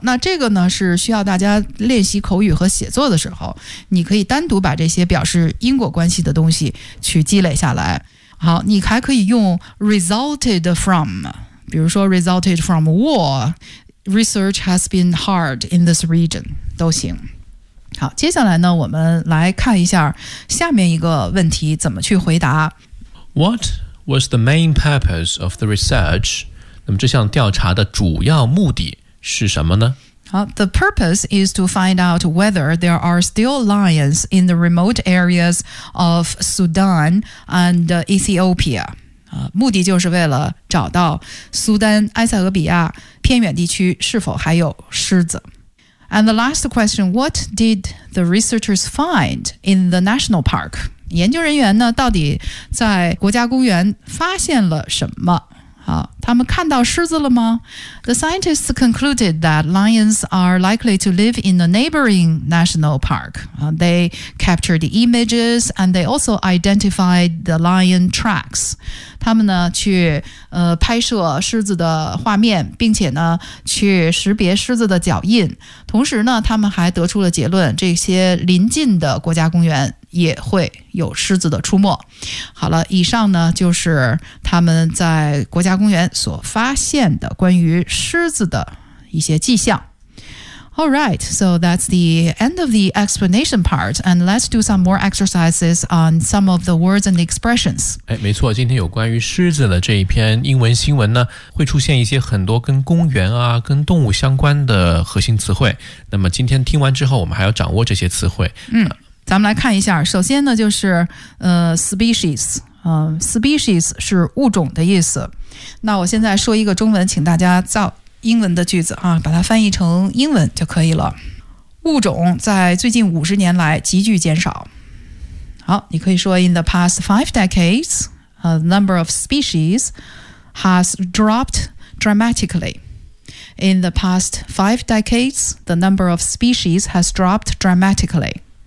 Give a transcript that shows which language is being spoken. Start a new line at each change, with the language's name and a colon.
Chinese: 那这个呢，是需要大家练习口语和写作的时候，你可以单独把这些表示因果关系的东西去积累下来。好，你还可以用
English: resulted from，
Chinese: 比如说
English: resulted from war， research has been hard in this region，
Chinese: 都行。好，接下来呢，我们来看一下下面一个问题怎么去回答。
English: What was the main purpose of the research？
Chinese: 那么这项调查的主要目的是什么呢？
English: The purpose is to find out whether there are still lions in the remote areas of Sudan and Ethiopia.
Chinese: 目的就是为了找到苏丹、埃塞俄比亚偏远地区是否还有狮子。
English: And the last question, what did the researchers find in the national park?
Chinese: 研究人员呢，到底在国家公园发现了什么？好，他们看到狮子了吗？
English: The scientists concluded that lions are likely to live in a neighboring national park. They captured the images and they also identified the lion tracks.
Chinese: 他们呢去拍摄狮子的画面，并且呢去识别狮子的脚印。同时呢，他们还得出了结论，这些邻近的国家公园也会有狮子的出没。好了，以上呢就是他们在国家公园所发现的关于狮子的一些迹象。
English: All right, so that's the end of the explanation part, and let's do some more exercises on some of the words and expressions.
Chinese: 哎，没错，今天有关于狮子的这一篇英文新闻呢，会出现一些很多跟公园啊、跟动物相关的核心词汇。那么今天听完之后，我们还要掌握这些词汇。嗯。咱们来看一下，首先呢就是species， species 是物种的意思。那我现在说一个中文，请大家造英文的句子啊，把它翻译成英文就可以了。物种在最近50年来急剧减少。好，你可以说
English: In the past 5 decades, the number of species has dropped dramatically. In the past 5 decades, the number of species has dropped dramatically.